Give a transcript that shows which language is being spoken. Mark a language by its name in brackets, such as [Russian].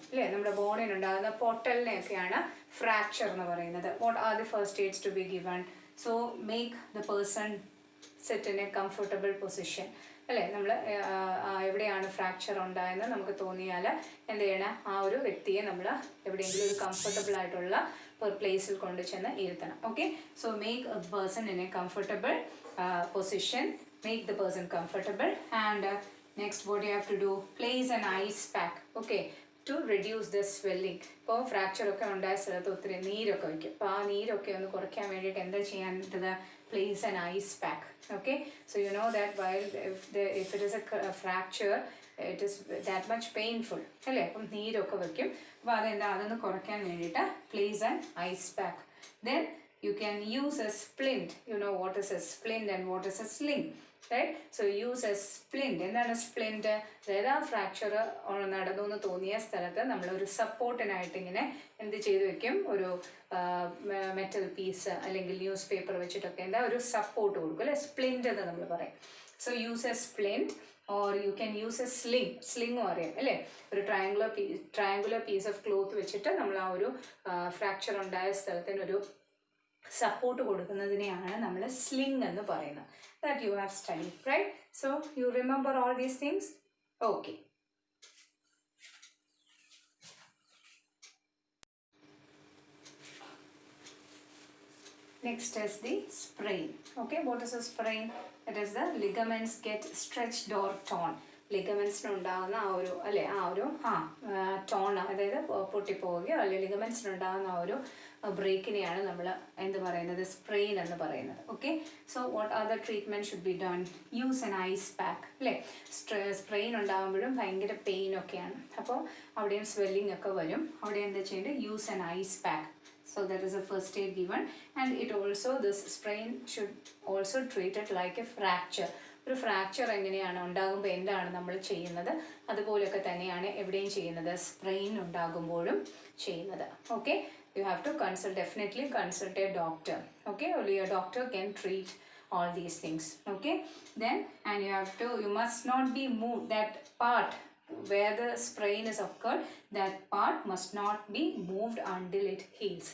[Malayalam] അല്ലേ, നമ്മുടെ ബോണിന് ഉണ്ടാകുന്ന പൊട്ടലിനെയൊക്കെയാണ് ഫ്രാക്ചർ എന്ന് പറയുന്നത്. [English] What are the first aids to be given? So make the person sit in a comfortable position. [Malayalam] അല്ലേ, നമ്മൾ എവിടെയാണ് ഫ്രാക്ചർ ഉണ്ടായെന്ന് നമുക്ക് തോന്നിയാൽ എന്ത് ചെയ്യണം? ആ ഒരു വ്യക്തിയെ നമ്മൾ എവിടെയെങ്കിലും ഒരു കംഫർട്ടബിൾ ആയിട്ടുള്ള പ്ലേസിൽ കൊണ്ട് ചെന്ന് ഇരുത്തണം. [English] Okay, so make a person in a comfortable position. Make the person comfortable and next what you have to do? Place an ice pack. Okay, to reduce the swelling. [Malayalam] ഇപ്പോൾ ഫ്രാക്ചറൊക്കെ ഉണ്ടായ സ്ഥലത്ത് ഒത്തിരി നീരൊക്കെ വയ്ക്കും. അപ്പോൾ ആ നീരൊക്കെ ഒന്ന് കുറയ്ക്കാൻ വേണ്ടിയിട്ട് എന്താ ചെയ്യാൻ പറ്റുന്നത്? [English] Place an ice pack. Okay, so you know that while if it is a fracture, it is that much painful. [Malayalam] അല്ലേ, അപ്പം നീരൊക്കെ വയ്ക്കും. അപ്പോൾ അതൊന്ന് കുറയ്ക്കാൻ വേണ്ടിയിട്ട് [English] place an ice pack. Then you can use a splint. You know what is a splint and what is a sling, right? So use a splint. എന്താണ് splint? [Malayalam] അതായത് ആ ഫ്രാക്ചർ നടന്നു എന്ന് തോന്നിയ സ്ഥലത്ത് നമ്മളൊരു സപ്പോർട്ടിനായിട്ട് ഇങ്ങനെ എന്ത് ചെയ്ത് വെക്കും? ഒരു മെറ്റൽ പീസ് അല്ലെങ്കിൽ ന്യൂസ് പേപ്പർ വെച്ചിട്ടൊക്കെ എന്താ ഒരു സപ്പോർട്ട് കൊടുക്കും അല്ലേ, സ്പ്ലിൻറ്റ് എന്ന് നമ്മൾ പറയും. [English] So use a splint or you can use a sling. [Malayalam] സ്ലിങ്ങും അറിയാം അല്ലേ, ഒരു [English] triangular piece of cloth [Malayalam] വെച്ചിട്ട് നമ്മൾ ആ ഒരു ഫ്രാക്ചർ ഉണ്ടായ സ്ഥലത്തിനൊരു സപ്പോർട്ട് കൊടുക്കുന്നതിനെയാണ് നമ്മൾ സ്ലിങ് എന്ന് പറയുന്നത്. [English] That you have studied, right? So you remember all these things? Okay. Next is the sprain. Okay, what is a sprain? It is the ligaments get stretched or torn. [Malayalam] ലിഗമെൻസിനുണ്ടാകുന്ന ആ ഒരു അല്ലേ ആ ഒരു tone, അതായത് പൊട്ടിപ്പോവുകയോ അല്ലെങ്കിൽ ലിഗമെൻസിനുണ്ടാകുന്ന ആ ഒരു ബ്രേക്കിനെയാണ് നമ്മൾ എന്ത് പറയുന്നത്? സ്പ്രെയിൻ എന്ന് പറയുന്നത്. [English] Okay, so what are the treatment should be done? Use an ice pack. [Malayalam] അല്ലേ, സ്പ്രെയിൻ ഉണ്ടാകുമ്പോഴും ഭയങ്കര പെയിനൊക്കെയാണ്. അപ്പോൾ അവിടെയും സ്വെല്ലിംഗ് ഒക്കെ വരും. അവിടെ എന്താ ചെയ്യേണ്ടത്? [English] Use an ice pack. So that is a first aid given, and it also, this sprain should also treat it like a fracture. [Malayalam] ഒരു ഫ്രാക്ചർ എങ്ങനെയാണ് ഉണ്ടാകുമ്പോൾ എന്താണ് നമ്മൾ ചെയ്യുന്നത്, അതുപോലെയൊക്കെ തന്നെയാണ് എവിടെയും ചെയ്യുന്നത്, സ്പ്രെയിൻ ഉണ്ടാകുമ്പോഴും ചെയ്യുന്നത്. [English] Okay, you have to definitely consult a doctor. Okay, only a doctor can treat all these things. Okay, then and you must not be moved. That part where the sprain is occurred, that part must not be moved until it heals.